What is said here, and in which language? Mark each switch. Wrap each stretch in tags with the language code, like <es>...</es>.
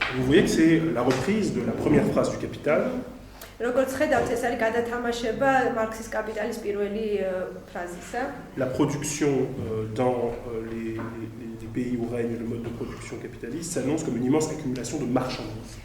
<fr>Vous voyez que c'est la reprise de la première phrase du Capital.</fr> <ka>როგორც ხედავთ, ეს არის გადათამაშება მარქსის კაპიტალის პირველი ფრაზისა.</ka> <fr>La production dans les pays où règne le mode de production capitaliste s'annonce comme une immense accumulation de marchandises.</fr>